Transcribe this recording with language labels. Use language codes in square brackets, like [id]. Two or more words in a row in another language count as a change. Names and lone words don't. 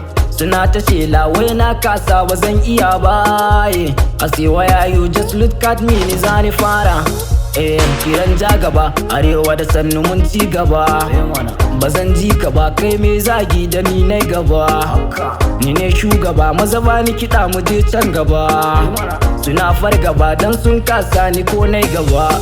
[ha] Suna ta shela wai na kasa ba zan iya ba, eh. [en] I say, "Why are you just look at me?" [ha] Ni za ni fara. Eh, kiran ja gaba, arewa da sannu mun ci gaba. Ba zan ji ka ba, kai me zagi da ni na gaba. Ni ne shugaba, maza ba ni kiɗa mu je can gaba. Suna fargaba dan sun kasa ni ko nai gaba.